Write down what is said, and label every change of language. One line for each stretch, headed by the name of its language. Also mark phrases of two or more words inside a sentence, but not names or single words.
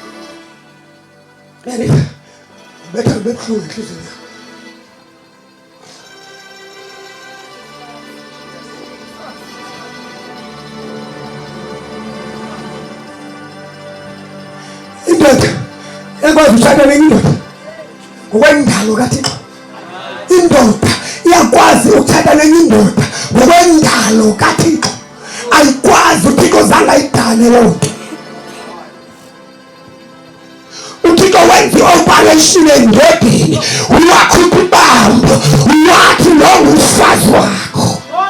Xhosa: Better kube buhlungu inhliziyo. Indoda ekwazi ukushada nenye indoda ngokwendalo kaThixo. Indoda iyakwazi ukuthatha nenye indoda ngokwendalo kaThixo. Ayikwazi uThixo zange ayidale loo nto. uThixo wenza i-operation endodeni, wakhupha ibambo, wathi lo ngumfazi wakho.